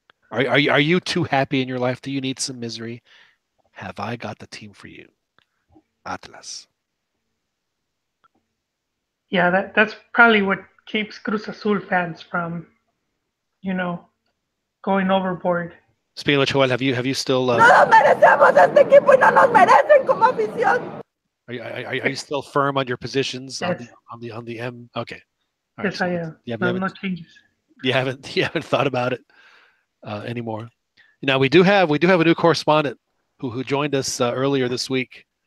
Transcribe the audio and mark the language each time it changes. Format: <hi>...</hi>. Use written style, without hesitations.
<en>Are you too happy in your life? Do you need some misery? Have I got the team for you? Atlas. Yeah, that's probably what keeps Cruz Azul fans from, going overboard. Speaking of which, Joel, have you still?</en> <es>No nos merecemos este equipo y no nos merecen como afición.</es> <en>Are you still firm on your positions Yes. on the M? Okay. All Yes, right, I am. No changes. You haven't thought about it anymore. Now we do have a new correspondent who joined us earlier this week.</en>